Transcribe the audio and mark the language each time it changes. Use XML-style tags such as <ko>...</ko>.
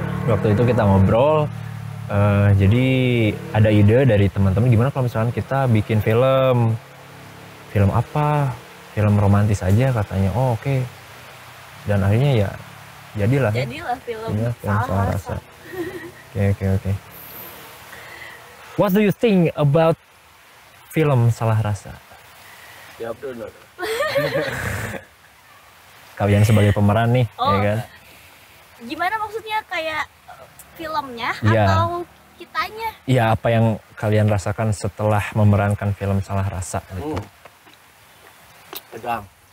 <id>Waktu itu kita ngobrol, jadi ada ide dari teman-teman gimana kalau misalkan kita bikin film apa? Film romantis aja katanya. Oh oke. Dan akhirnya ya jadilah film Salah Rasa. Oke.</id> <en>What do you think about film Salah Rasa?</en> <id>Jawab dulu. Kalian sebagai pemeran nih, ya kan? Gimana maksudnya, kayak filmnya Ya. atau kitanya? Iya, apa yang kalian rasakan setelah memerankan film Salah Rasa gitu? Tegang.</id>